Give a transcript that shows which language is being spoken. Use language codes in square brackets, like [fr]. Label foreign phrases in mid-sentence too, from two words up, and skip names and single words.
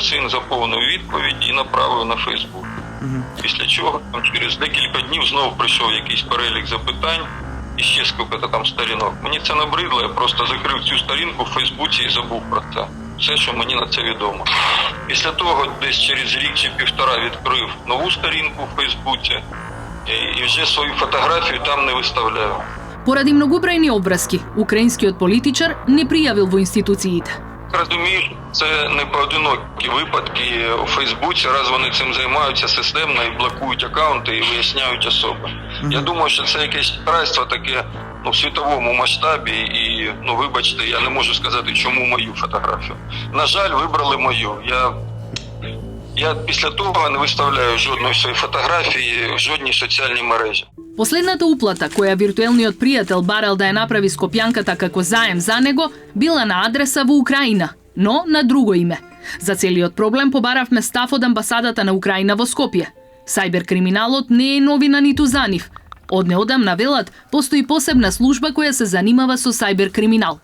[uk] Син заповнив відповідь і направив на Фейсбук. Після чого там, через декілька днів знову прийшов якийсь перелік запитань і ще скільки там сторінок. Мені це набридло, я просто закрив цю сторінку в Фейсбуці і забув про це. Все, що мені на це відомо. Після того десь через рік чи півтора відкрив нову сторінку в Фейсбуці і вже свою фотографію там не виставляю. [mk] Поради многобројни обврски, украинскиот политичар не пријавил во институциите. [uk] Розумію, це не поодинокі випадки у Фейсбуці, раз вони цим займаються системно і блокують акаунти і виясняють особи. Я думаю, що це якесь шахрайство таке в світовому масштабі і, вибачте, я не можу сказати, чому мою фотографію. На жаль, вибрали мою. Я після того не виставляю жодної своєї фотографії в жодній соціальній мережі. [mk] Последната уплата која виртуелниот пријател барал да ја направи Скопјанката како заем за него, била на адреса во Украина, но на друго име. За целиот проблем побаравме став од амбасадата на Украина во Скопје. Сајберкриминалот не е новина ниту за нив. Од неодамна велат, постои посебна служба која се занимава со сајберкриминал.